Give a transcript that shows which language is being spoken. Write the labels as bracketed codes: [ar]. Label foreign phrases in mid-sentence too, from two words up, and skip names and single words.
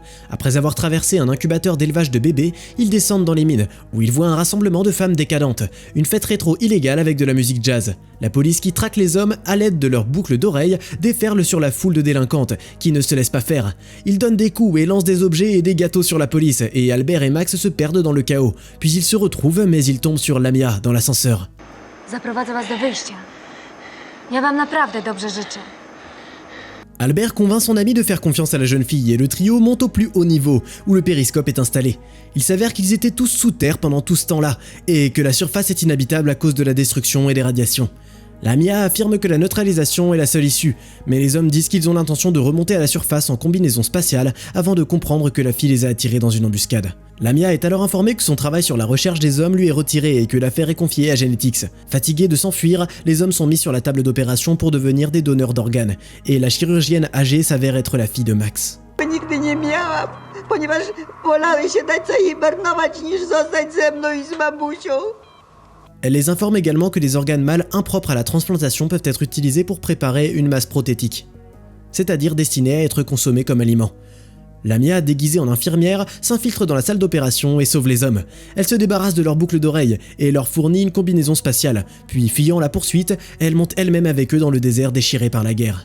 [fr] Après avoir traversé un incubateur d'élevage de bébés, ils descendent dans les mines, où ils voient un rassemblement de femmes décadentes, une fête rétro illégale avec de la musique jazz. La police qui traque les hommes à l'aide de leurs boucles d'oreilles déferle sur la foule de délinquantes, qui ne se laissent pas faire. Ils donnent des coups et lancent des objets et des gâteaux sur la police, et Albert et Max se perdent dans le chaos. Puis ils se retrouvent, mais ils tombent sur Lamia dans l'ascenseur. [pl] Zaprowadzę was do wyjścia. Ja wam naprawdę dobrze życzę. [fr] Albert convainc son ami de faire confiance à la jeune fille et le trio monte au plus haut niveau, où le périscope est installé. Il s'avère qu'ils étaient tous sous terre pendant tout ce temps-là, et que la surface est inhabitable à cause de la destruction et des radiations. Lamia affirme que la neutralisation est la seule issue, mais les hommes disent qu'ils ont l'intention de remonter à la surface en combinaison spatiale avant de comprendre que la fille les a attirés dans une embuscade. Lamia est alors informée que son travail sur la recherche des hommes lui est retiré et que l'affaire est confiée à Genetics. Fatigués de s'enfuir, les hommes sont mis sur la table d'opération pour devenir des donneurs d'organes, et la chirurgienne âgée s'avère être la fille de Max. [pl] Nigdy nie miałam, ponieważ wolałeś się dać zahibernować niż zostać ze mną i z mamusią. [fr] Elle les informe également que les organes mâles impropres à la transplantation peuvent être utilisés pour préparer une masse prothétique, c'est-à-dire destinée à être consommée comme aliment. Lamia, déguisée en infirmière, s'infiltre dans la salle d'opération et sauve les hommes. Elle se débarrasse de leurs boucles d'oreilles et leur fournit une combinaison spatiale, puis fuyant la poursuite, elle monte elle-même avec eux dans le désert déchiré par la guerre.